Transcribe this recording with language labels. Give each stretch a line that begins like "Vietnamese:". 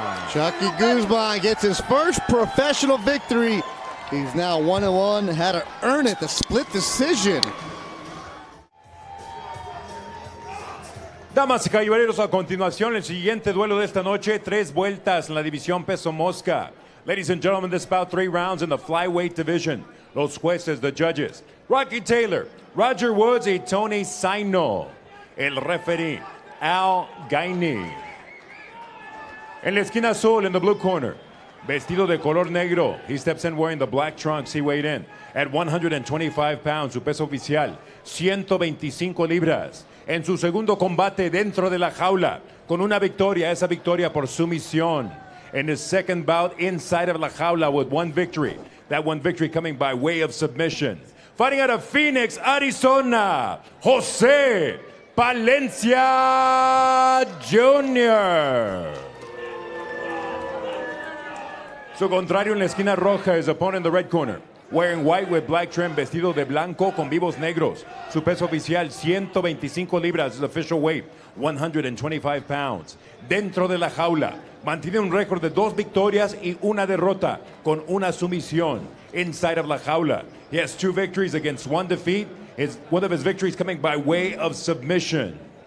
English: Chucky Guzman gets his first professional victory. He's now 1-1, had to earn it, the split decision.
Spanish: Damas y caballeros, a continuación, el siguiente duelo de esta noche, 3 vueltas en la división peso mosca.
English: Ladies and gentlemen, this bout 3 rounds in the flyweight division.
Spanish: Los jueces,
English: the judges,
Spanish: Rocky Taylor, Roger Woods y Tony Saino.
English: El referee, Al Gaini.
Spanish: En la esquina azul,
English: in the blue corner,
Spanish: vestido de color negro,
English: he steps in wearing the black trunks. He weighed in at 125 pounds,
Spanish: su peso oficial, 125 libras. En su segundo combate dentro de la jaula, con una victoria, esa victoria por sumisión.
English: In his second bout inside of
Spanish: la jaula
English: with 1 victory. That 1 victory coming by way of submission. Fighting out of Phoenix, Arizona, Jose Valencia Jr.
Spanish: Su contrario en la esquina roja,
English: his opponent in the red corner, wearing white with black trim,
Spanish: vestido de blanco con vivos negros. Su peso oficial, 125 libras,
English: his official weight, 125 pounds.
Spanish: Dentro de la jaula, mantiene un récord de 2 victorias y 1 derrota, con una sumisión.
English: Inside of
Spanish: la jaula,
English: he has 2 victories against 1 defeat. One of his victories coming by way of submission.